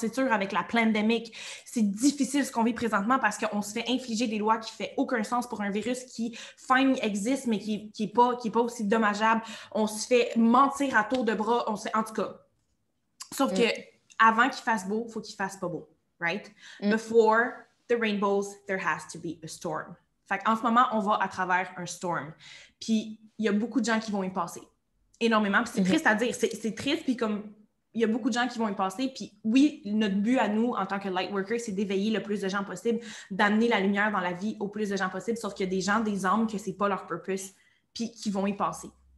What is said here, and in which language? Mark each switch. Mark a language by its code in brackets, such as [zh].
[fr] C'est dur avec la pandémie. C'est difficile ce qu'on vit présentement parce qu'on se fait infliger des lois qui fait aucun sens pour un virus qui, fine, existe, mais qui est pas aussi dommageable. On se fait mentir à tour de bras. En tout cas. Sauf que avant qu'il fasse beau, il faut qu'il fasse pas beau, right? [en] Before the rainbows, there has to be a storm. [fr] Fait qu'en ce moment, on va à travers un storm. Puis, il y a beaucoup de gens qui vont y passer. Énormément. Puis c'est triste à dire. C'est triste, puis comme, il y a beaucoup de gens qui vont y passer. Puis oui, notre but à nous, en tant que Lightworker, c'est d'éveiller le plus de gens possible, d'amener la lumière dans la vie au plus de gens possible, sauf qu'il y a des gens, des âmes, que c'est pas leur purpose, puis qui vont y passer.